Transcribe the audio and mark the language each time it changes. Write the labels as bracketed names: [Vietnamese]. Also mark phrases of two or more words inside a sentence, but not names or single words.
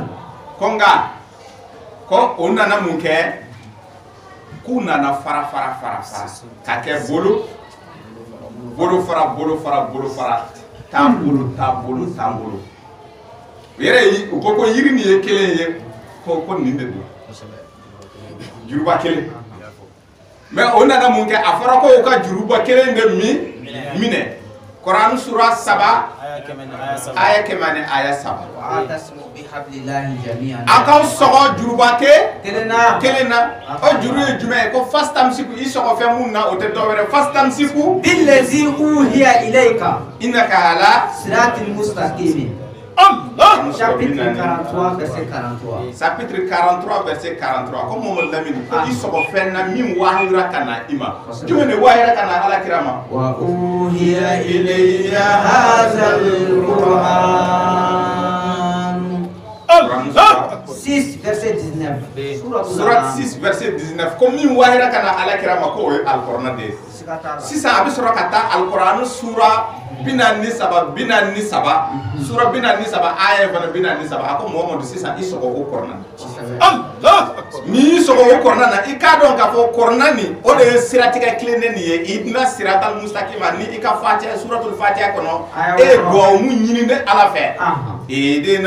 [Bambara] ko nka ko o nana mun kɛ k'u nana fara ka kɛ bolo fara taabolo o yɛrɛ yi u ko yiri nin ye kelen ye ko nin de don juruba kelen mais o nana mun kɛ a fɔra ko u ka juruba kelen de minɛ Quran sura 7 aya 7 akaw sɔgɔ juruba kelen na o juru ye jumɛn ye ko fastamsiku i sɔgɔ fɛn mun na o tɛ dɔ wɛrɛ fastamsiku [Arabic] بالذي أوحي إليك إنك على صراط مستقيم. [French] Chapitre 43 verset 43. Chapitre 43 verset 43 [Bambara] ko Muhammad Lamine ko i sɔgɔ fɛn na min wahira kana ima jumɛn de wahira kana ala kirama [Arabic] وأوحي إلي هذا القرآن 6 verset 19. [Bambara] Surat 6 verset 19 ko min wahira kana ala kirama ko o ye al-Qur'an de sisan a bɛ sɔrɔ ka taa al-Qur'an sura 47 sura 47 aya fana 47 a ko Muhammadu sisan i sɔgɔ o Qur'an ni i sɔgɔ o Qur'an na i k'a dɔn k'a fɔ Qur'an nin o de ye siratigɛ tilennen nin ye i bɛna [Arabic] الصراط المستقيم [Bambara] ni i ka Fatiha suratul Fatiha kɔnɔ e ye duwawu mun ɲini ne ala fɛ idina